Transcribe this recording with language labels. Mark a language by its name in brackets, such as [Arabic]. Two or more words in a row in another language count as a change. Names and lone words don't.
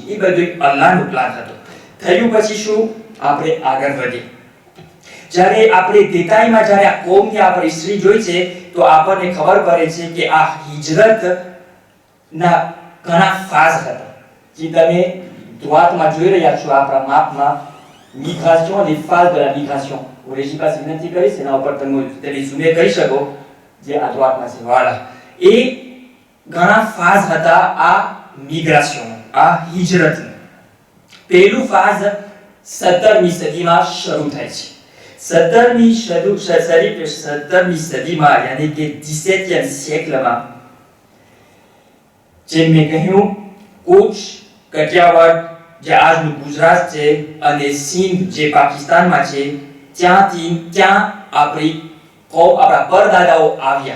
[Gujarati] એ બધું અલ્લાહનો પ્લાન હતો. થયું પછી શું? આપણે આગળ વધીએ. જ્યારે આપણે દેતાઈમાં જ્યારે આ કોમની આપણે હિસ્ટ્રી જોઈ છે તો આપણને ખબર પડે છે કે આ હિજરત ના ઘણા ફાઝ હતા. જે તમે droitement જોઈ રહ્યા છો આપણા માપમાં [French] migration les phases de la migration. [Gujarati] હું રેજી પાસે વિનંતી કરીશ એના ઉપર તમે ઝૂમે કરી શકો જે આ droitement છે. voilà. એ ઘણા ફાઝ હતા આ મિગ્રેશન, આ હિજરત. પહેલું ફાઝ 17મી સદીમાં શરૂ થાય છે. 17મી સદીમાં યાની કે 17e siècleમાં જેમ મેં કહ્યું કચ્છ, કઠિયાવાડ જે આજનું ગુજરાત છે અને સિંધ જે પાકિસ્તાનમાં છે ત્યાં આપણી આપણા પરદાદાઓ આવ્યા.